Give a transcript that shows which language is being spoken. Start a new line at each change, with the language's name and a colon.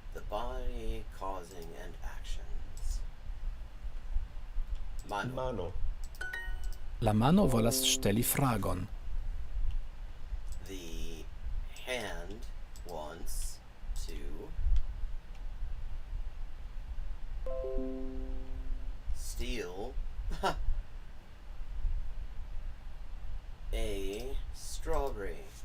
English: body causing and actions.
Esperanto: Mano. Mano. La mano volas ŝteli fragon.
English: The hand wants to steal a strawberry.